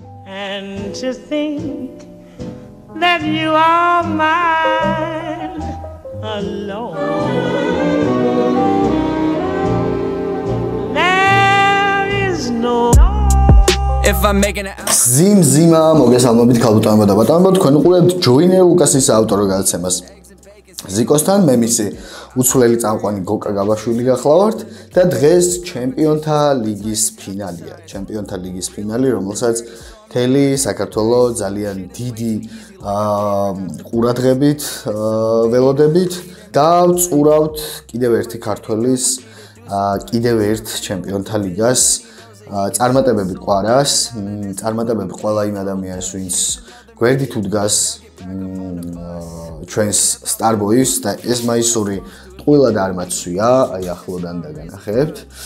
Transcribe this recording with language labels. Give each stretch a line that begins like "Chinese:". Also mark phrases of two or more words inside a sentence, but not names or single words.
English: And to think that you are mine alone. There is no if I'm making it
Georgian: Zim-zima მოგესალმებით ქალბატონებო და ბატონებო თქვენ უყურებთ ჯოინერ ლუკასის ავტორო გადაცემას ზიკოსთან მე მისი უცვლელი წამყვანი გოკა გაბაშვილი გახლავართ და დღეს ჩემპიონთა ლიგის ფინალია ჩემპიონთა ლიგის ფინალი რომელსაც მთელი საქართველოს ძალიან დიდი ყურადღებით ველოდებით და ვწურავთ კიდევ ერთი ქართველის კიდევ ერთ ჩემპიონთა ლიგას წარმატებები ყვარას წარმატებები ყველა იმ ადამიანს ვინც გვერდით უდგას ჩვენს Starboys და ეს მაისური ტყუილად არ მაცვია აი ახლოდან და განახებთ